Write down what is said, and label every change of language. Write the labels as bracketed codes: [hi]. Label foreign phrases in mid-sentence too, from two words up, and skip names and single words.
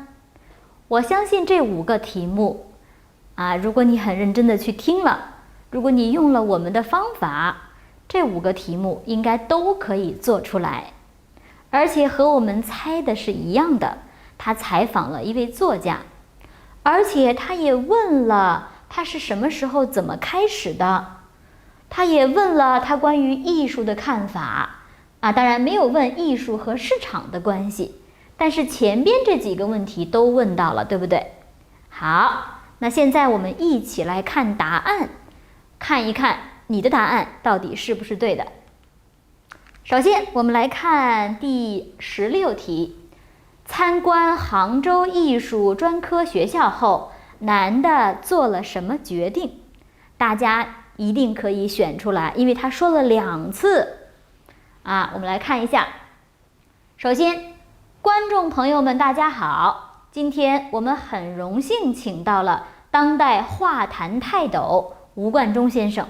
[zh] 我相信這5個題目如果你很認真的去聽了，如果你用了我們的方法，這5個題目應該都可以做出來。而且和我們猜的是一樣的，他採訪了一位作家，而且他也問了他是什麼時候怎麼開始的，他也問了他關於藝術的看法當然沒有問藝術和市場的關係，但是前邊這幾個問題都問到了，对不对？好，那現在我們一起來看答案，看一看你的答案到底是不是对的。首先我们来看第16 題，參觀杭州藝術專科學校後，男的做了什麼決定？大家一定可以選出來，因為他說了2次我們來看一下。首先，觀眾朋友們大家好，今天我們很榮幸請到了當代畫壇泰斗吳冠中先生。